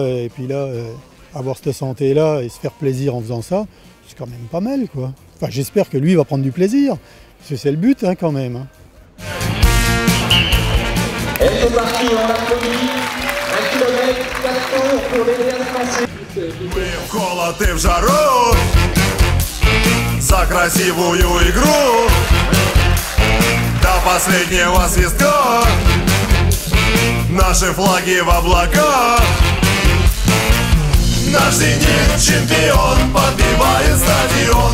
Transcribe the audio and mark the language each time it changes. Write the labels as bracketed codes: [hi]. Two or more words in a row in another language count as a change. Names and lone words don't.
[fr] Et puis là, avoir cette santé-là et se faire plaisir en faisant ça, c'est quand même pas mal, quoi. Enfin, j'espère que lui va prendre du plaisir, parce que c'est le but, hein, quand même. Hein. Et c'est parti, on applaudit. 1 km, 4 tours pour les derniers français. [ru] Мы в холод и в жару за красивую игру до последнего свистка. Наши флаги в облаках. Наш «Зенит» чемпион, подбивает стадион.